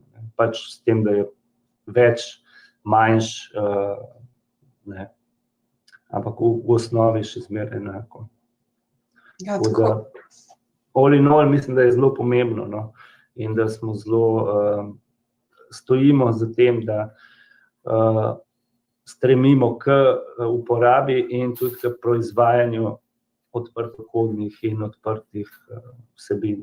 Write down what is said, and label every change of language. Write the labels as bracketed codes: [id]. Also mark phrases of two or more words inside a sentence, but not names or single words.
[sl] Pač s tem, da je več, manjš, ampak v osnovi še zmeraj enako. Ja, tako. [en] All in all, [sl] mislim, da je zelo pomembno, no, in da smo zelo, stojimo za tem, da stremimo k uporabi in tudi k proizvajanju odprtokodnih in odprtih vsebin.